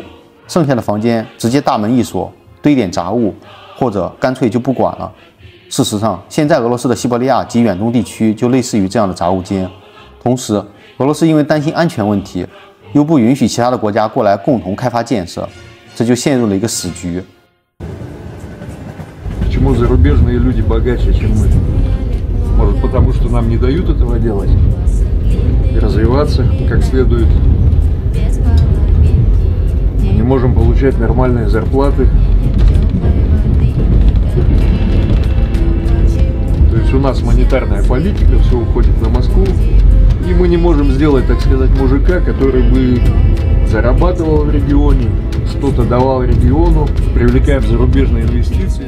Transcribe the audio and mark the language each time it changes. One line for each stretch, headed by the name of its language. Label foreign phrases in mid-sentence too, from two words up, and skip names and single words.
Chinese: 剩下的房间直接大门一锁，堆点杂物，或者干脆就不管了。事实上，现在俄罗斯的西伯利亚及远东地区就类似于这样的杂物间。同时，俄罗斯因为担心安全问题，又不允许其他的国家过来共同开发建设，这就陷入了一个死局。
Russian: Почему зарубежные люди богаче, чем мы? Может, потому что нам не дают этого делать и развиваться как следует. Мы не можем получать нормальные зарплаты. То есть у нас монетарная политика, все уходит на Москву, и мы не можем сделать, так сказать, мужика, который бы зарабатывал в регионе, что-то давал региону, привлекая зарубежные инвестиции.